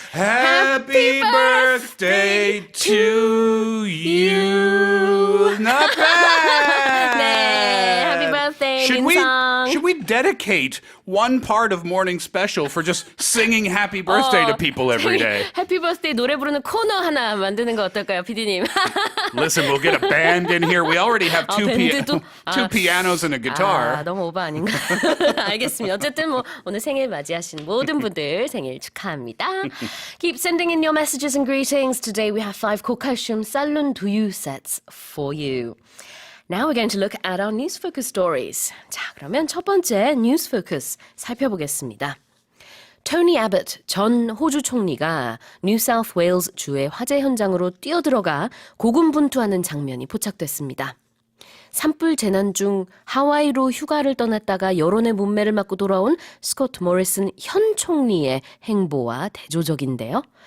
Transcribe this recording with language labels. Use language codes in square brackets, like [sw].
[en] Happy birthday to you. Not bad. [ko] 네, [en] happy birthday, [ko] 민성. [en] Should we dedicate one part of Morning Special for just singing happy birthday to people every day? [ko] 해피 버스데이 노래 부르는 코너 하나 만드는 거 어떨까요, PD님? [en] Listen, we'll get a band in here. We already have two [ko] 밴드도? [en] pianos and a guitar. [ko] 아, 너무 오버 아닌가? 알겠습니다. 어쨌든 뭐 오늘 생일 맞이하신 모든 분들 생일 축하합니다. [en] Keep sending in your messages and greetings. Today we have 5 [ko] 고칼슘 쌀룬 두유 [en] sets for you. Now we're going to look at our news focus stories. [ko] 자, 그러면 첫 번째 news focus 살펴보겠습니다. 토니 애봇 전 호주 총리가 뉴사우스 웨일즈 주의 화재 현장으로 뛰어들어가 고군분투하는 장면이 포착됐습니다. 산불 재난 중 하와이로 휴가를 떠났다가 여론의 문매를 맞고 돌아온 스콧 모리슨 현 총리의 행보와 대조적인데요.